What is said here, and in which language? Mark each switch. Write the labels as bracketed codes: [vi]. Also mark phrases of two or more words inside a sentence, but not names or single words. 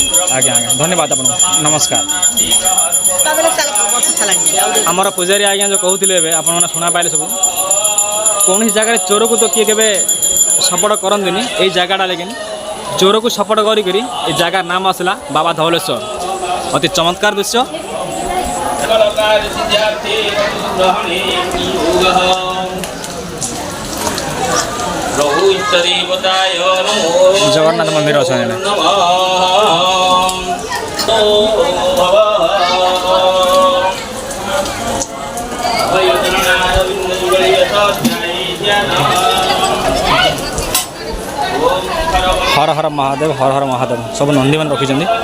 [or] ଆଜ୍ଞା ଆଜ୍ଞା ଧନ୍ୟବାଦ ଆପଣଙ୍କୁ, ନମସ୍କାର। ଆମର ପୂଜାରୀ ଆଜ୍ଞା ଯେଉଁ କହୁଥିଲେ ଏବେ ଆପଣମାନେ ଶୁଣା ପାଇଲେ ସବୁ, କୌଣସି ଜାଗାରେ ଚୋରକୁ ତ କିଏ କେବେ ସପୋର୍ଟ କରନ୍ତିନି, ଏଇ ଜାଗାଟା ଲେକିନ୍ ଚୋରକୁ ସପୋର୍ଟ କରିକିରି ଏ ଜାଗାର ନାମ ଆସିଲା ବାବା ଧବଳେଶ୍ୱର। ଅତି ଚମତ୍କାର ଦୃଶ୍ୟ। ଜଗନ୍ନାଥ ମନ୍ଦିର ଅଛନ୍ତି। [hi] हर हर महादेव, हर हर महादेव सब नंदी मैंने रखिंट।